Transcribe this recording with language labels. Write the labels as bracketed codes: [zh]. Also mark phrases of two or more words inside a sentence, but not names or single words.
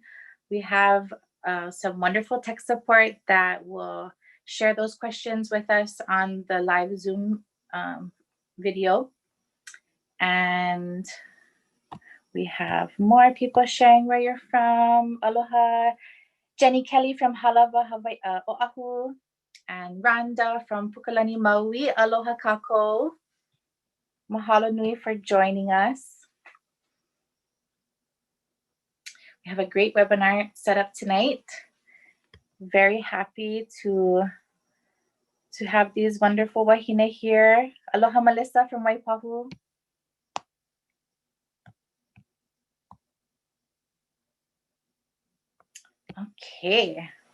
[en] We have some wonderful tech support that will share those questions with us on the live Zoom video. And we have more people sharing where you're from. Aloha, Jenny Kelly from Halawa, Hawaii, Oahu, and Rhonda from Pukalani, Maui. [haw] Aloha kākou. Mahalo nui [en] for joining us. We have a great webinar set up tonight. Very happy to have these wonderful wahine here. Aloha Melissa from Waipahu. Okay.